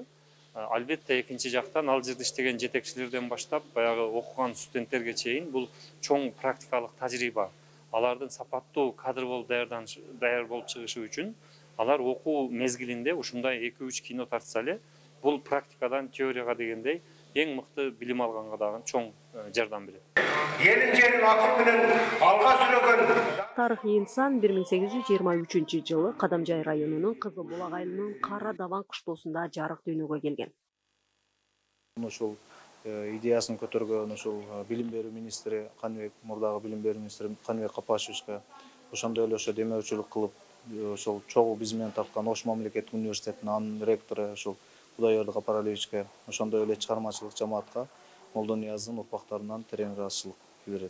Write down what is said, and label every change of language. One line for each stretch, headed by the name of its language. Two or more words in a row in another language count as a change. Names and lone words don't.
Kyrgyz: Албетте экинчи жактан ал жерде иштеген жетекчилерден баштап, баягы окуган студенттерге чейин бул чоң практикалык тажрыйба. Алардын сапаттуу кадр болуп даяр болуп чыгышы үчүн алар окуу мезгилинде ушундай 2-3 кино тартса эле, бул практикадан теорияга дегендей эң мыкты билим алганга дагы чоң жардам берет. Елin жерin akıl bilen alga süregen Тарыхый инсан 1823 жылы Кадамжай районунун Кызыл Булак айылынын Кара Даван кыштоосунда жарык дүйнөгө келген. Ошол идеясын көтөргөн ошол билим берүү министри Каныбек, мурдагы билим берүү министри Каныбек Капашевичке ошондой эле ошо демөөрчүлүк кылып, ошол чогуу биз менен тарткан Ош мамлекеттик университетинин анын ректору ошол Кудайберди Капаралиевичке ошондой эле чыгармачылык жамаатка Молдонияздын урпактарынан терең ыраазычылык билдирет.